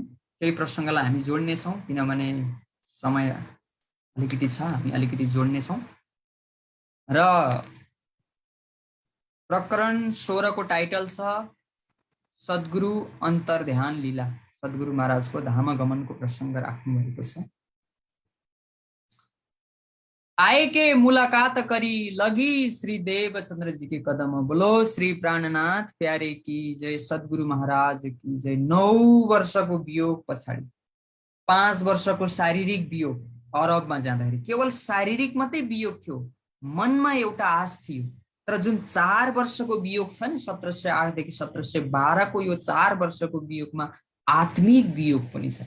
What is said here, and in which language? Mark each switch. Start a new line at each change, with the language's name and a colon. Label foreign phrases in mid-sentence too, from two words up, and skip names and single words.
Nepali: केही प्रसङ्गलाई हामी जोड्नेछौँ किनभने समय अलिकति छ, हामी अलिकति जोड्नेछौँ। र प्रकरण 16 को टाइटल छ सद्गुरु अन्तर्ध्यान लीला। सद्गुरु महाराजको धामगमनको प्रसङ्ग राख्नु भएको छ।
Hindi: आए के मुलाकात करी लगी श्री देवचन्द्र जी के कदम। बोलो श्री प्राणनाथ प्यारे की जय, सद्गुरु महाराज की जय।
Nepali: 9 वर्षको वियोग पछाडि 5 वर्षको शारीरिक वियोग, अरबमा जाँदाखेरि केवल शारीरिक मात्रै वियोग थियो, मनमा एउटा आश थियो। तर जुन 4 वर्षको वियोग छ नि 1708 देखि 1712 को यो 4 वर्षको वियोगमा आत्मिक वियोग पनि छ।